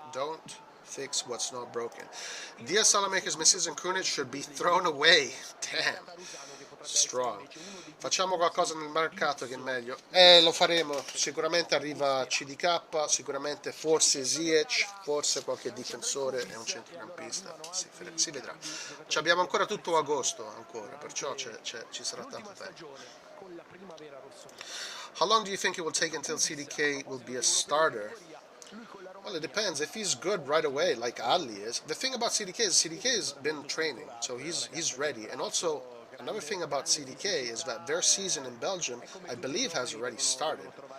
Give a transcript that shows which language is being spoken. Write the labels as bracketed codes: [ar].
[en] Don't fix what's not broken. Diaz, Salamakers, Messias and Krunic should be thrown away. Damn. Strong. [it] Facciamo qualcosa nel mercato che è meglio. Lo faremo. Sicuramente arriva CDK, sicuramente forse ZIYECH, forse qualche difensore e un centrocampista. Si vedrà. Ci abbiamo ancora tutto agosto ancora, perciò ci sarà tanto tempo. [en] How long do you think it will take until CDK will be a starter? Well, it depends. If he's good right away, like Ali is. The thing about CDK is CDK has been training, so he's ready. And also, another thing about CDK is that their season in Belgium, I believe, has already started.